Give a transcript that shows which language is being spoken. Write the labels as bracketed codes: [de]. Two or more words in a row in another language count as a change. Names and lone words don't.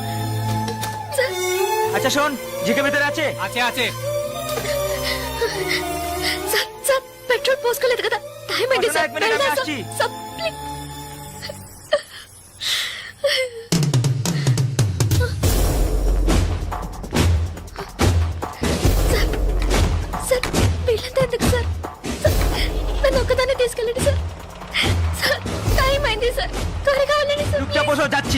[bn] আচ্ছা শোন জিকে ভেতরে আছে আছে আছে। [te] సార్ సార్ పెట్రోల్ పోసుకోలేదు కదా టైం అయింది అసలు సార్ [bn] এক మినిట్ [te] వెళ్దాం సార్. [bn] আসছি. [en] sir, please. sir, sir, [te] వీళ్ళంతా ఎందుకు సార్? సార్, నన్ను ఒక్కదాన్ని తీసుకెళ్ళండి సార్. సార్, టైం అయింది సార్. త్వరగా వెళ్ళండి సార్. [bn] চুপচাপ বসো যাচ্ছি